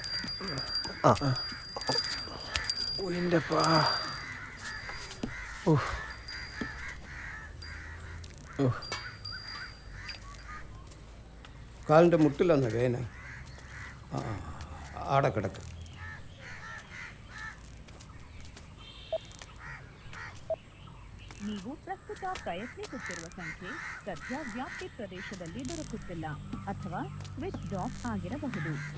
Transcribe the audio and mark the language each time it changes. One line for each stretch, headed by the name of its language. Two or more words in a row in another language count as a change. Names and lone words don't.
Malayalam: ആ ഉയിൻ്റെ പാ. ഓ കാലിൻ്റെ മുട്ടിലൊന്ന് വേന. ആ ആടെ കിടക്ക്.
Kannada: ನೀವು ಪ್ರಸ್ತುತ ಪ್ರಯತ್ನಿಸುತ್ತಿರುವ ಸಂಖ್ಯೆ ಸದ್ಯ ವ್ಯಾಪ್ತಿ ಪ್ರದೇಶದಲ್ಲಿ ದೊರಕುತ್ತಿಲ್ಲ ಅಥವಾ
English: switch off
Kannada: ಆಗಿರಬಹುದು.